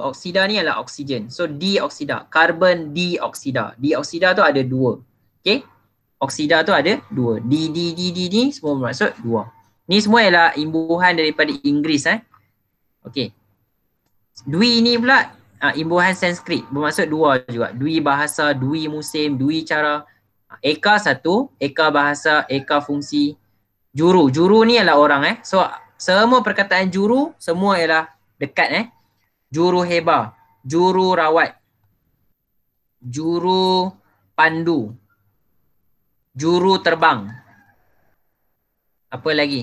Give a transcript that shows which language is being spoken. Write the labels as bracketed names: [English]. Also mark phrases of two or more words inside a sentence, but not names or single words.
[Malay] Oksida ni adalah oksigen. So dioksida, karbon dioksida. Dioksida tu ada 2. Okay. Oksida tu ada 2. Di semua bermaksud 2. Ni semua ialah imbuhan daripada Inggeris. Okay. Dwi ni pula imbuhan Sanskrit. Bermaksud 2 juga. Dwi bahasa, dwi musim, dwi cara. Eka 1. Eka bahasa, eka fungsi. Juru. Juru ni adalah orang. So semua perkataan juru semua ialah dekat Juru heba, juru rawat, juru pandu. Juru terbang. Apa lagi?